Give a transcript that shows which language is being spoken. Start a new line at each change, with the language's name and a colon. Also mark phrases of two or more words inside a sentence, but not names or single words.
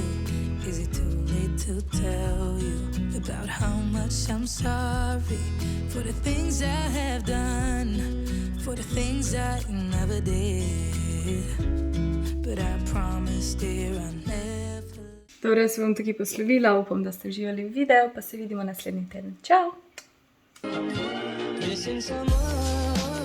English: Is it too late to tell you about how much I'm sorry for the things I have done, for the things I never did, but I promise, dear, I never.
Slovenian: Dobro, se bom tukaj poslovila, upam, da ste uživali v videu, pa se vidimo naslednji teden. Čau!
English: Missing someone.